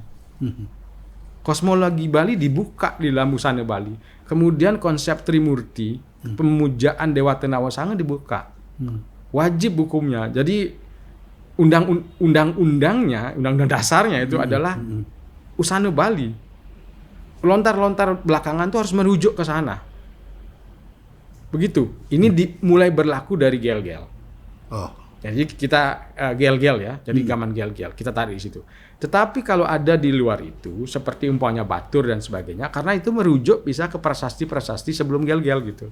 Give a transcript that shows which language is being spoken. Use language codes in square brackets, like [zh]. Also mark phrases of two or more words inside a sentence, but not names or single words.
[id] Kosmologi Bali dibuka di dalam usana Bali. Kemudian konsep Trimurti, pemujaan Dewa Tenawasanga dibuka. Wajib hukumnya. Jadi undang-undang dasarnya itu adalah usana Bali. Lontar-lontar belakangan tuh harus merujuk ke sana. Begitu. Ini mulai berlaku dari gel-gel. Oh. Jadi kita gel-gel ya. Jadi gaman gel-gel. Kita tarik di situ. Tetapi kalau ada di luar itu, seperti umpamanya Batur dan sebagainya, karena itu merujuk bisa ke prasasti-prasasti sebelum gel-gel gitu.